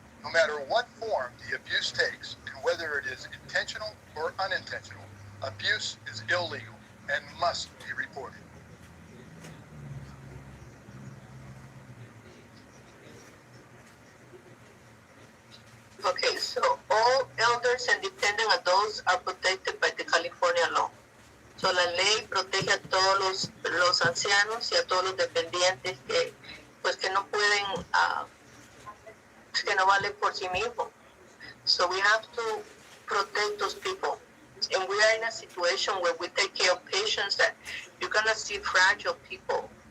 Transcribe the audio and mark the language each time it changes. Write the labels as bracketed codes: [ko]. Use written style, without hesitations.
[en] No matter what form the abuse takes, and whether it is intentional or unintentional, abuse is illegal and must be reported. Okay, so all elders and dependent adults are protected by the California law. [es] So la ley protege a todos los ancianos y a todos los dependientes que no pueden, que no valen por sí mismos. [en] So we have to protect those people. And we are in a situation where we take care of patients that you're going to see fragile people.